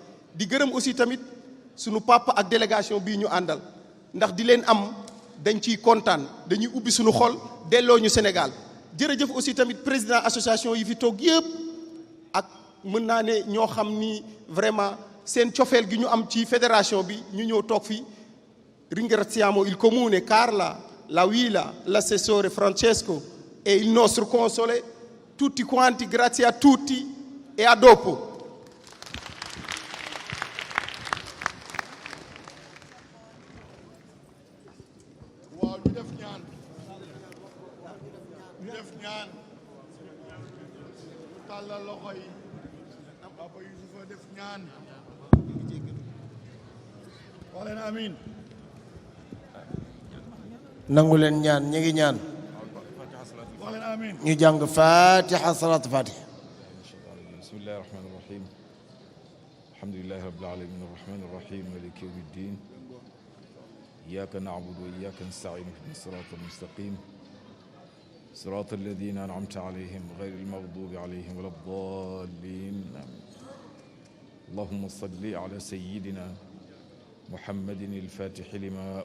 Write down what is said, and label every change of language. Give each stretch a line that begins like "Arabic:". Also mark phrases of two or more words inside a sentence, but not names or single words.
Wolof: Di gërëm aussi tamit sunu papa ak délégation bii ñu àndal, ndax di leen am dañ ciy kontaan, dañuy ubbi sunu xol delloo ñu Sénégal. Jërëjëf aussi tamit
French: président association
Wolof: yi fi toog yëpp, ak mën naa ne ñoo xam ni vraiment seen cofeel gi ñu am ci fédération bi ñu ñëw toog fi.
Italian: Ringraziamo il comune, Carla, la Wila, l'assessore Francesco e il nostro console, tutti quanti, grazie a tutti e a dopo.
Wolof: waaw ñu def ñaan tàllal loxo yi, Papa Youssoufa def ñaan, wax leen amiin. nangu leen ñaan, ñi ngi ñaan wax leen amiin. ñu jàng Fatiha, salaatu Fatiha.
Arabic: بسم الله الرحمن الرحيم الحمد لله رب العالمين الرحمن الرحيم مالك يوم الدين إياك نعبد وإياك نستعين اهدنا الصراط المستقيم صراط الذين أنعمت عليهم غير المغضوب عليهم ولا الضالين اللهم صل على سيدنا محمد الفاتح لما